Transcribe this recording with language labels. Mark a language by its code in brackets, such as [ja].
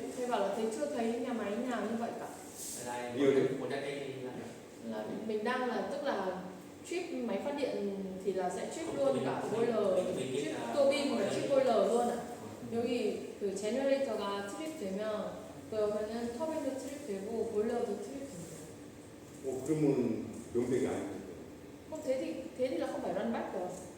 [vi] Thế bảo là thấy chưa thấy nhà máy nào như vậy cả. Là một cái đây Là mình đang là tức là trip máy phát điện thì là sẽ trip luôn cả boiler, trip tua bin và trip boiler luôn ạ. [ko] 여기 그 제너레이터가 트립되면 그러면은 터빈도 트립되고 보일러도 트립된대요. 그러면 연백이 아니거든요. [vi] 그럼 thế thì là không phải run back rồi.